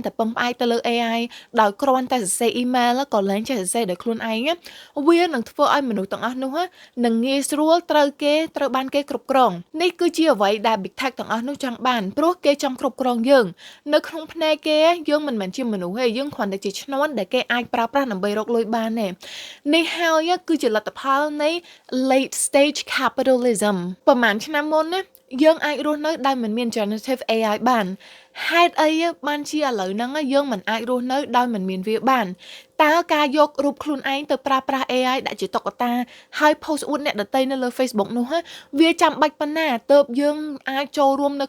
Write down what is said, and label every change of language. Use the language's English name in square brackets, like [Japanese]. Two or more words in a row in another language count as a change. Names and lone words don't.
[Khmer] តែពឹងផ្អែកទៅលើ AI ដោយគ្រាន់តែសរសេរ email ក៏លែងចេះសរសេរដោយខ្លួនឯងវានឹងធ្វើឲ្យមនុស្សទាំងអស់នោះនឹងងាយស្រួលត្រូវបានគេគ្រប់គ្រងនេះគឺជាអ្វីដែល [English] Big Tech [Khmer] ទាំងអស់នោះចង់បានព្រោះគេចង់គ្រប់គ្រងយើងនៅក្នុងផ្នែកគេយើងមិនមែនជាមនុស្សទេយើងគ្រាន់តែជាឈ្នាន់ ដែលគេអាចប្រើប្រាស់ដើម្បីរកលុយបានទេនេះហើយគឺជាលទ្ធផលនៃ [English] late stage capitalism [Khmer] ប្រហែលឆ្នាំមុនណាយើងអាចរស់នៅដោយមិនមាន [English] generative AI [Khmer] បានហេតុអីបានជាឥឡូវហ្នឹងយើងមិនអាចរស់នៅដោយ មិនមានវាបានតើការយករូបខ្លួនឯងទៅប្រើប្រាស់ AI ដាក់ជាតុក្កតាហើយ post អួតអ្នកដទៃនៅលើ Facebook នោះវាចាំបាច់ប៉ុណ្ណាទើបយើងអាចចូលរួមនៅ